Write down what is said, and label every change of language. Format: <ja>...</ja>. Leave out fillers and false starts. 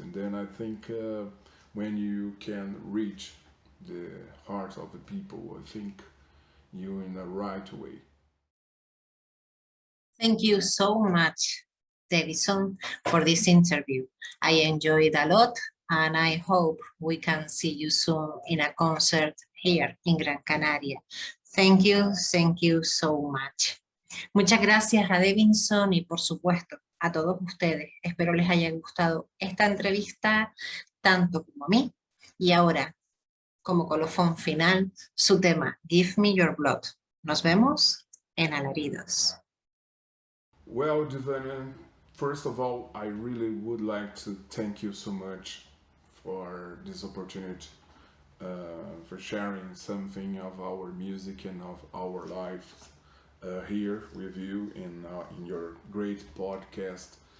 <en>And then I think when you can reach the heart of the people, I think you're in the right way. Thank you so much, Davison, for this interview. I enjoyed a lot, and I hope we can see you soon in a concert here in Gran Canaria. Thank you so much.</en> <es>Muchas gracias a Davison y por supuesto a todos ustedes. Espero les haya gustado esta entrevista tanto como a mí. Y ahora, como colofón final, su tema Give Me Your Blood. Nos vemos en Alaridos.</es> <en>Well, Devanna, first of all, I really would like to thank you so much for this opportunity, for sharing something of our music and of our life here with you in your great podcast.</en>